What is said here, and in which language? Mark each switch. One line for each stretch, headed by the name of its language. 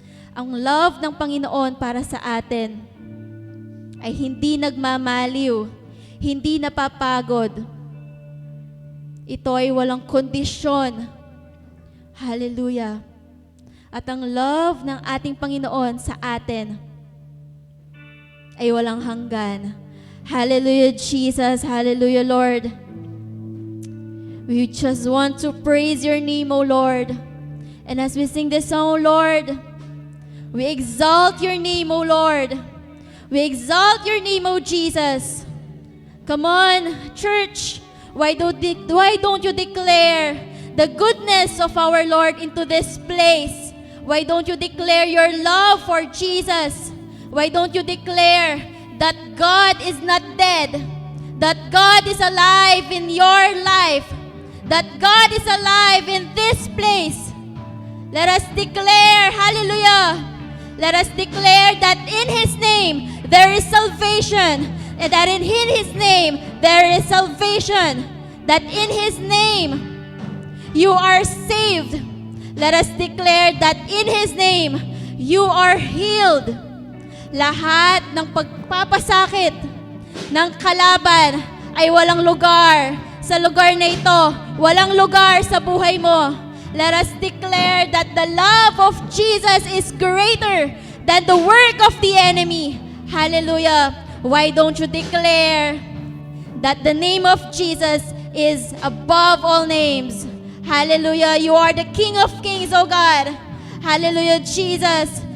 Filipino: Ang love ng Panginoon para sa atin ay hindi nagmamaliw, hindi napapagod. Ito ay walang kondisyon. Hallelujah. At ang love ng ating Panginoon sa atin ay walang hanggan. Hallelujah, Jesus. Hallelujah, Lord.
English: We just want to praise your name, O Lord. And as we sing this song, O Lord, we exalt your name, O Lord. We exalt your name, O Jesus. Come on, church. Why don't you declare the goodness of our Lord into this place? Why don't you declare your love for Jesus? Why don't you declare that God is not dead, that God is alive in your life, that God is alive in this place? Let us declare, hallelujah, let us declare that in His name there is salvation, and that in His name there is salvation, that in His name you are saved. Let us declare that in His name you are healed.
Filipino: Lahat ng pagpapasakit ng kalaban ay walang lugar sa lugar na ito. Walang lugar sa buhay mo.
English: Let us declare that the love of Jesus is greater than the work of the enemy. Hallelujah. Why don't you declare that the name of Jesus is above all names? Hallelujah. You are the King of Kings, O God. Hallelujah, Jesus.